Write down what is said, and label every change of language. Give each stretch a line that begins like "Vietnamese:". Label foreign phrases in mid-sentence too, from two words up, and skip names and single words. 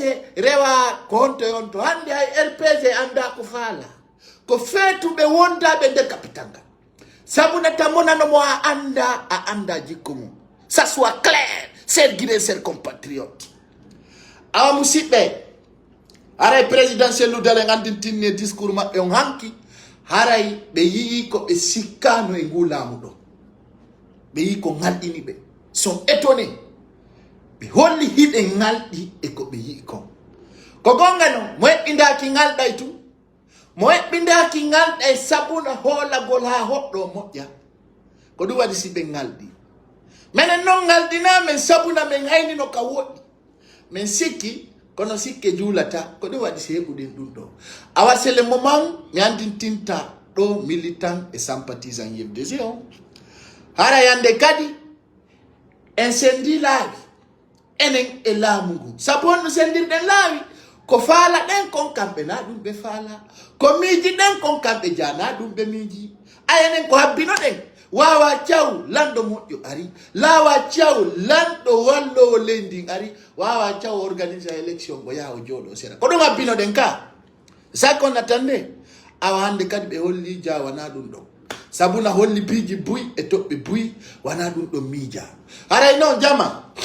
Fula: rewa ko honto yonto hande hay RPG anda ko faala ko feetuɓe wondaɓe nder capital ngal sabuna tamonano mo a anda jikko mum
French: ça soit clair
Fula: ser guiné ser compatriote awa musidɓe haray présidentiel ludale gandintinne discours maɓɓe on hanki haray ɓe yii ko ɓe sikkano e ngu laamu ɗo ɓe yii ko ngalɗini ɓe
French: sont étonné
Fula: ɓe holli hiɗe ngalɗi e ko ɓe yii kon ko gonga no mo heɓɓindaki ngalɗay tum mo heɓɓindaki ngalɗay sabuna hoolagol ha hoɗɗo moƴƴa ko ɗum waɗi si ɓe ngalɗi minen noon ngalɗinamen sabuna men haynino ka woɗɗi min sikki kono sikke juulata ko ɗum waɗi si heɓuɗen ɗum ɗo awa
French: c'est le moment
Fula: mi andintinta ɗo
French: militant et sympathisant
Fula: YFDG on hara yande kadi en sendi laawi enen e laamu ngu sabu on no sendirɗen laawi ko faala ɗen kon kamɓe na ɗum ɓe faala ko miiji ɗen kon kamɓe jana ɗum ɓe miiji ayenen ko habbino ɗen wawa thiaw lanɗo moƴƴo ari lawa thiaw lanɗo wallowo leydi ari wawa thiaw
French: organise élection
Fula: mo yaha o jooɗo sera ko ɗum habbino ɗen ka sa kon attande awa hande kadi ɓe holli ja wana ɗum ɗon sabuna holli piiji buy e toɓɓe buy wana ɗum ɗon miija haray noon jama